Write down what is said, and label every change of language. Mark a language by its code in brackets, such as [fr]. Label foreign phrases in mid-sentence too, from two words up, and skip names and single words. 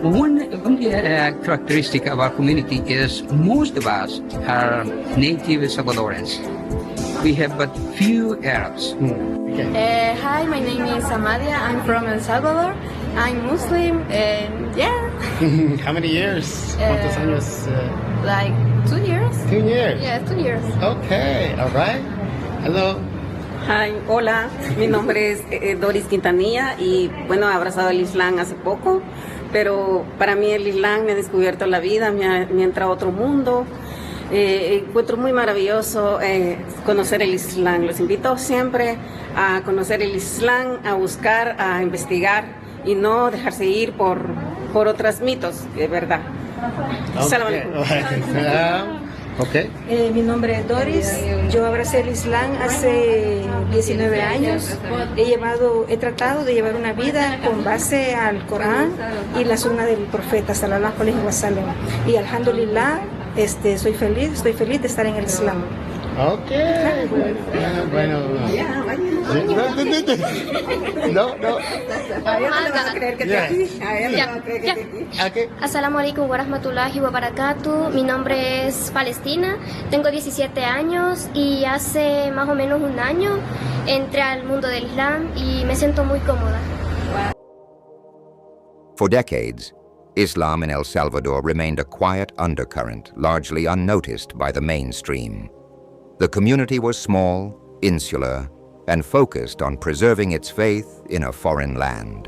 [en] One characteristic of our community is most of us are native Salvadorans. We have but few Arabs. Hi, my name is Amadia. I'm from El Salvador. I'm Muslim, and yeah. How many years? [es] ¿Cuántos años? [en] Like 2 years. 2 years? Yeah, 2 years. Okay, all right. Hello. Hi, [es] hola, mi nombre es Doris Quintanilla y bueno, he abrazado el Islam hace poco, pero para mí el Islam me ha descubierto la vida, me ha entrado a otro mundo. Encuentro muy maravilloso conocer el Islam. Los invito siempre a conocer el Islam, a buscar, a investigar y no dejarse ir por otros mitos, de verdad. [ar] سلام عليكم. [en] Okay. [es] Mi nombre es Doris, yo abracé el Islam hace 19 años. He tratado de llevar una vida con base al Corán y la sunna del profeta [ar] صلى الله عليه وسلم. [es] Y alhamdulillah, estoy feliz de estar en el Islam. Okay. Bueno. No. [ar] السلام عليكم ورحمة الله وبركاته. [es] Mi nombre es Palestina, tengo 17 años y hace más o menos un año entré al mundo del Islam y me siento muy cómoda. [en] For decades, Islam in El Salvador remained a quiet undercurrent, largely unnoticed by the mainstream. The community was small, insular, and focused on preserving its faith in a foreign land.